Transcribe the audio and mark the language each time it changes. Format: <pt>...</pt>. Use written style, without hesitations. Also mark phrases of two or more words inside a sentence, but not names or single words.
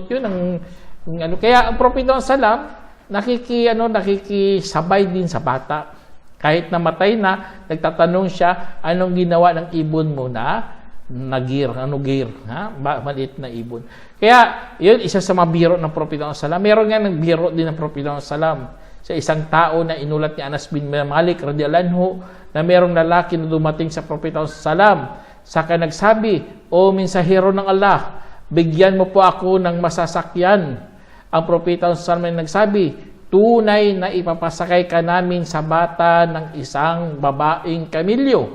<tl>Yun ang kaya ang propeta sallam nakikisabay din sa bata. Kahit namatay na, nagtatanong siya, anong ginawa ng ibon mo na Nagir, gir, maliit na ibon. Kaya, yun, isa sa mga biro ng propeta sallam. Meron nga ng biro din ng propeta sallam sa isang tao na inulat ni Anas bin Malik</tl> <ar>رضي الله عنه</ar> <tl>na merong lalaki na dumating sa propeta sallam. Saka nagsabi, o mensahero ng Allah, bigyan mo po ako ng masasakyan. Ang propeta sallam ay nagsabi, tunay na ipapasakay ka namin sa bata ng isang babaeng kamilyo.</tl>